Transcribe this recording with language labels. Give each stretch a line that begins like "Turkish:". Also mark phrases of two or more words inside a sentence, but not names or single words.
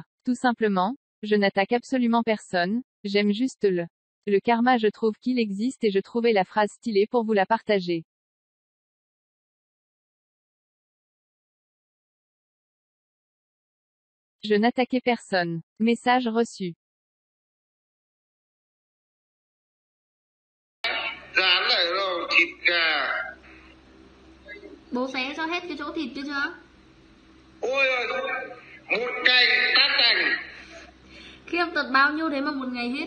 French: Tout simplement, je n'attaque absolument personne, j'aime juste le karma. Je trouve qu'il existe et je trouvais la phrase stylée pour vous la partager. Je n'attaquais personne. Message reçu.
Vietnamese: Dán lại rồi, thịt gà. Bố xé cho hết cái chỗ thịt kia chưa? Ôi ơi, một ngày tát đành. Khiếp, tận bao nhiêu thế mà một ngày hết?